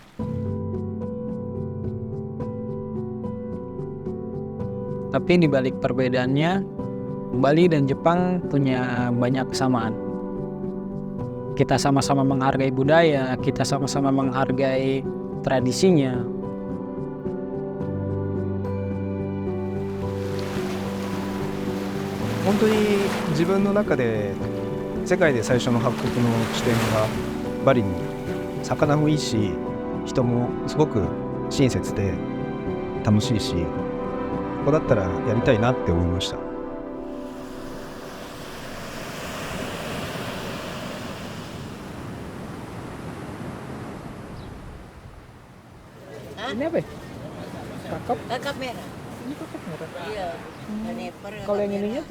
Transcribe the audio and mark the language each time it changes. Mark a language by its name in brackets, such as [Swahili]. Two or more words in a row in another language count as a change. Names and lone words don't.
[Indonesian] Tapi di balik perbedaannya, Bali dan Jepang punya banyak kesamaan. Kita sama-sama menghargai budaya, kita sama-sama menghargai tradisinya. [Japanese] 本当に自分の中で世界で最初の発掘の地点がバリに、魚もいいし人もすごく親切で楽しいし、ここだったらやりたいなって思いました。 [Indonesian] Ini apa ya? Kakap? Kakap merah. Ini kakap merah. Iya. Sniper. Kalau yang ininya tuh.